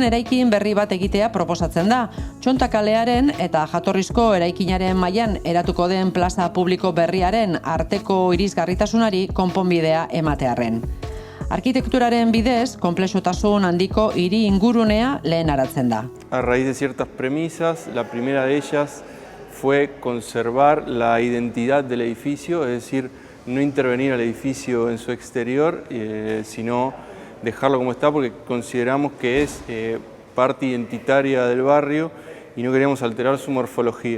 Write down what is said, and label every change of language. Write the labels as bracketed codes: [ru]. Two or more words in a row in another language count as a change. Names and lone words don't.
[eu] eraikin berri bat egitea proposatzen da, Txonta kalearen eta jatorrizko eraikinaren mailan eratuko den plaza publiko berriaren arteko irisgarritasunari konponbidea ematearren. Arkitekturaren bidez, konplexotasun handiko hiri ingurunea lehenaratzen da. [es] A raíz de ciertas premisas, la primera de ellas fue conservar la identidad del edificio, es decir, no intervenir al edificio en su exterior, sino dejarlo como está porque consideramos que es parte identitaria del barrio y no queríamos alterar su morfología.